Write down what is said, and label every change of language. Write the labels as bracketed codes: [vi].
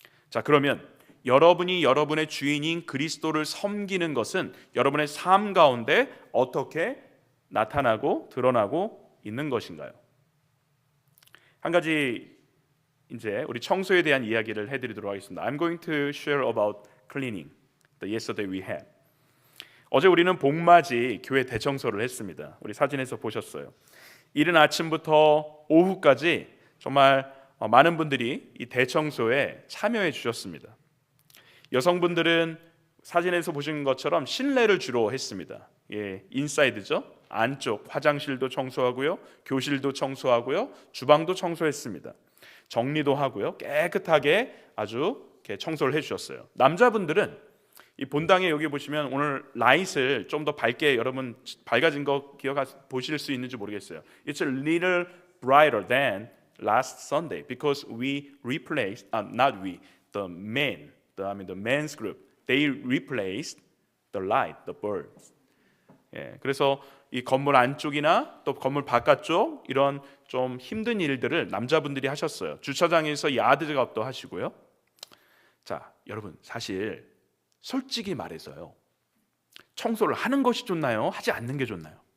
[ko] 자, 그러면 여러분이 여러분의 주인인 그리스도를 섬기는 것은 여러분의 삶 가운데 어떻게 나타나고 드러나고 있는 것인가요? 한 가지 이제 우리 청소에 대한 이야기를 해드리도록 하겠습니다. [en] I'm going to share about cleaning the yesterday we had. [ko] 어제 우리는 봄맞이 교회 대청소를 했습니다. 우리 사진에서 보셨어요. 이른 아침부터 오후까지 정말 많은 분들이 이 대청소에 참여해 주셨습니다. 여성분들은 사진에서 보신 것처럼 실내를 주로 했습니다. 인사이드죠. 안쪽 화장실도 청소하고요, 교실도 청소하고요, 주방도 청소했습니다. 정리도 하고요, 깨끗하게 아주 이렇게 청소를 해주셨어요. 남자분들은 이 본당에 여기 보시면 오늘 라이트를 좀 더 밝게 여러분 밝아진 거 보실 수 있는지 모르겠어요. [en] It's a little brighter than last Sunday because we replaced, not we, the men's group, they replaced the light, the bulbs. [ko] 그래서 이 건물 안쪽이나 또 건물 바깥쪽 이런 좀 힘든 일들을 남자분들이 하셨어요. 주차장에서 야드 작업도 하시고요. 자, 여러분 사실 솔직히 말해서요, 청소를 하는 것이 좋나요? 하지 않는 게 좋나요?